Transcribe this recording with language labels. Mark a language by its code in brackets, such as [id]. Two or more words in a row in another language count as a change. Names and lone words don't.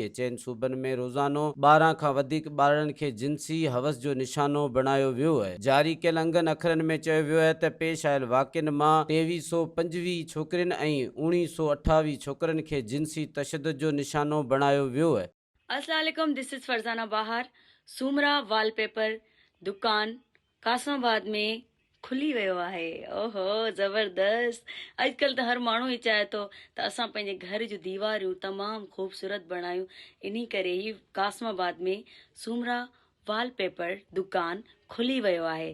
[sd] चइनि सूबनि में रोज़ानो 12 खां वधीक ॿारनि खे जिनसी हवस जो निशानो बणायो वियो आहे। जारी कयल अंगनि अखरनि में चयो वियो आहे त पेश आयल वाक़िअनि मां 2325 छोकिरियुनि ऐं 1928 छोकरनि खे जिनसी तशद्दुद जो निशानो बणायो वियो आहे। [ar] السلام عليكم, [en] This is Farzana Bahar. [sd] सूमरा वॉलपेपर दुकान कासमाबाद में खुली वियो आहे। ओहो ज़बरदस्त। अॼुकल्ह त हर माण्हू ई चाहे थो त असां पंहिंजे घर जूं दीवारियूं तमामु ख़ूबसूरत बणायूं। इन करे ई कासमाबाद में सूमरा वॉलपेपर दुकान खुली वियो आहे।